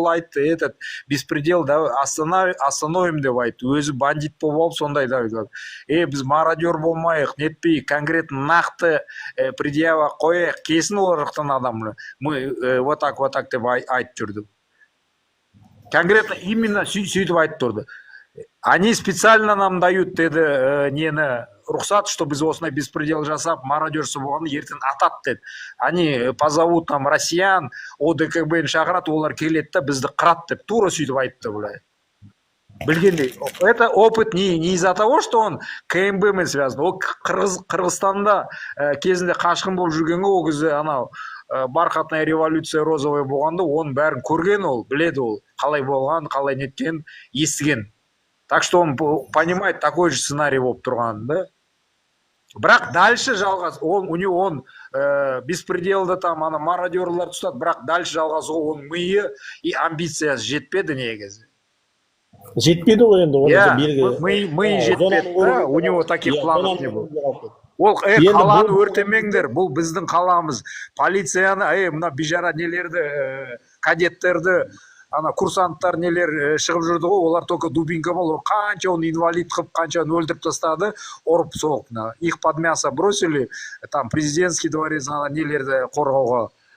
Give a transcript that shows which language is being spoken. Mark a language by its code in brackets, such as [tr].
[kk] Ол айтты, [ru] этот беспредел остановим [kk] деп айтты. Өзі бандит болып алып сондай да айтты. Біз мародер болмайық, нетпейік, конкретно нақты предъява қояйық, кесін олар жақтан адамды. [ru] Мы вот так [kk] деп айтып жүрді. Конкретно именно сөйтіп айтып тұрды. [ru] Они специально нам дают [kk] нені рұқсат, что біз осындай беспредел жасап, мародерсі болғаны ертең атат деді. [ru] Они позовут там россиян, [kk] ОДКБ-ні шақырат, олар келеді да бізді қырат деп, тура сөйтіп айтты былай. Білгендей. [ru] Это опыт не из-за того, что он КМБ-мен связан. [kk] Ол Қырғызстанда кезінде қашқын болып жүрген ол кезде анау бархатная революция розовая болғанда, оның бәрін көрген ол, біледі ол, қалай болған, қалай неткен, естіген. [ru] Так что он понимает такой же сценарий [kk] болып тұрғанын, [ru] да? [kk] Бірақ дальше жалғас, у него он беспределді там, ана мародерлар тұстады, бірақ дальше жалғас, он миы и амбициясы жетпеді негізі. Жетпеді ғой енді, миы жетпеді, [ru] у него таких планов не было. [kk] Ол қаланы өртемеңдер, бұл біздің қаламыз. Полицияны, мына бижара нелерді, кадеттерді, ана курсанттар нелер шығып жүрді ғой, олар только дубинка бол, қанша оны инвалид қып, қанша оны өлтіріп тастады, ұрып соғып. [ru] Их под мясо бросили, там президентский дворец [kk] нелерді қорғауға.